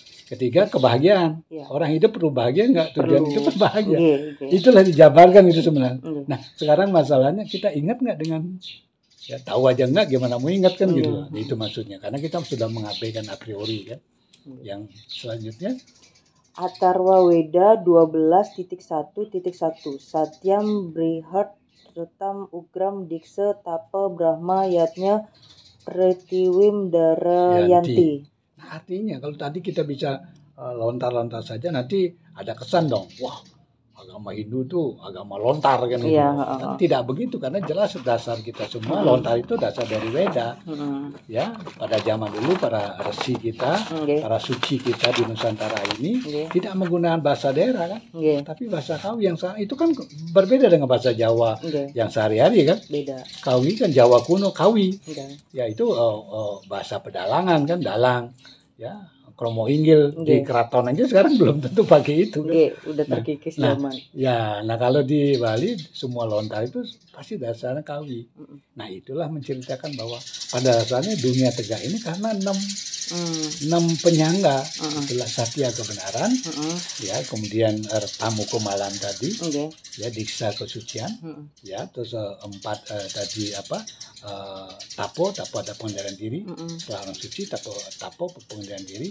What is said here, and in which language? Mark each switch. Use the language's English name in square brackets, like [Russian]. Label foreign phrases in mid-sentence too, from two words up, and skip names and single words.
[Indonesian] Ketiga, kebahagiaan. Orang hidup perlu bahagia enggak? Tujuan hidup kan bahagia. Itulah dijabarkan itu sebenarnya. Nah, sekarang masalahnya kita ingat enggak dengan ya tahu aja enggak gimana mau ingat kan gitu. Itu maksudnya. Karena kita sudah mengabaikan a priori kan. Yang selanjutnya [Sanskrit] Atharva Weda 12.1.1 सत्यं बृहद् ऋतम् उग्रं दीक्षा तपो ब्रह्म यज्ञः पृथिवीं धारयन्ति. [Indonesian] Nah, artinya kalau tadi kita bisa lontar-lontar saja nanti ada kesan dong. Wah, agama Hindu tuh agama lontar kan gitu. Tapi tidak begitu karena jelas dasar kita semua lontar itu dasar dari Weda. Ya, pada zaman dulu para resi kita, para suci kita di Nusantara ini tidak menggunakan bahasa daerah kan, tapi bahasa Kawi yang itu kan berbeda dengan bahasa Jawa yang sehari-hari kan. Beda. Kawi kan Jawa kuno Kawi. Ya itu bahasa pedalangan kan, dalang. Ya. Kromo Inggil di keraton aja sekarang belum tentu pakai itu kan. Udah terkikis zaman. Nah kalau di Bali semua lontar itu pasti dasarnya Kawi. Nah itulah menceritakan bahwa pada dasarnya dunia tegak ini karena 6 penyangga. Itulah Satya kebenaran, ya kemudian tamu kemalan tadi, ya diksa kesucian, ya terus 4 tadi tapo ada pengendalian diri, setelah orang suci tapo pengendalian diri.